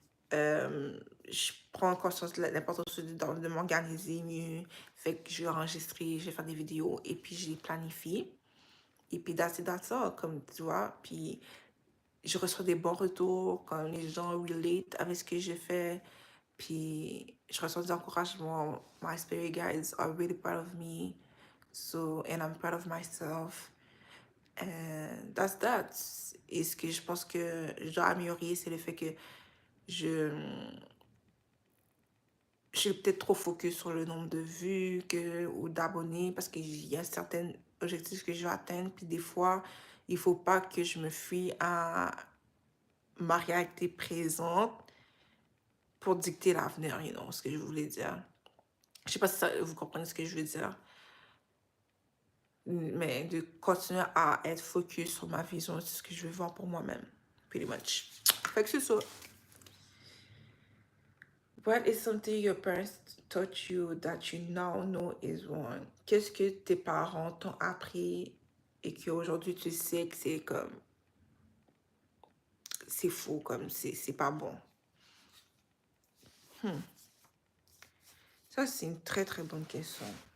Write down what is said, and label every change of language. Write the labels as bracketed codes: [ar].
[fr] Je prends conscience de l'importance de m'organiser mieux. Fait que je vais enregistrer, je vais faire des vidéos et puis je les planifie. Et puis [en] that's all, [fr] comme tu vois. Puis je reçois des bons retours quand les gens relate avec ce que je fais. Puis je reçois des encouragements. [en] My spirit guides are really proud of me. So, and I'm proud of myself. And that's that. [fr] Et ce que je pense que je dois améliorer, c'est le fait que je suis peut-être trop focus sur le nombre de vues ou d'abonnés parce qu'il y a certains objectifs que je veux atteindre. Puis des fois, il faut pas que je me fuis à ma réalité présente pour dicter l'avenir, ce que je voulais dire. Je sais pas si vous comprenez ce que je veux dire. Mais de continuer à être focus sur ma vision, c'est ce que je veux voir pour moi-même. [en] Pretty much. [fr] Fait que c'est ça. [en] What is something your parents taught you that you now know is wrong? [fr] Qu'est-ce que tes parents t'ont appris et qu'aujourd'hui tu sais que c'est comme... c'est faux, comme c'est pas bon? Ça, c'est une très très bonne question.